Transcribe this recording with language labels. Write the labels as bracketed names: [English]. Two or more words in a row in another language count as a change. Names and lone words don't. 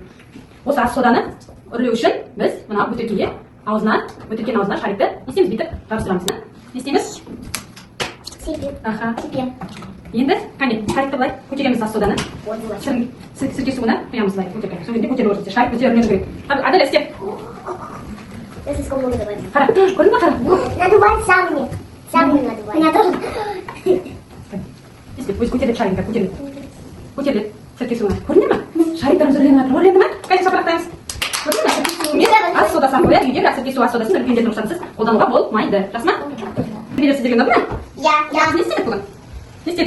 [Kazakh] Осы ас соданы үрлеу үшін біз мына бөтелкеге бөтелкенің аузына шарикті не істейміз? Бүйтіп жабыстырамыз. Не істейміз? Аха. Енді қане шарикті былай көтереміз ас соданы. Сірке суына құямыз былай көтеріп. Сол кезде көтеріп отырсыз. Шарик бізде үрлену керек. Аделя істеп. Қара, көрдің бе қара? [Russian] Надувать сам надувать. Меня тоже. [Kazakh] Істеп, өзі көтереді шарикті, көтереді сірке суына. Көрдіңдер ме? Шариктарымыз үрленіп жатыр. Үрленді ме? Қайда шапырақтаймыз? Көрдіңдер ме? Ас содасы қояды, үйде бірақ сірке су ас содасын үлкендердің рұқсатынсыз қолдануға болмайды. Жақсы ма? Берер сіздерге ұнады ма? Иә. Не істедік бүгін? Не істедік?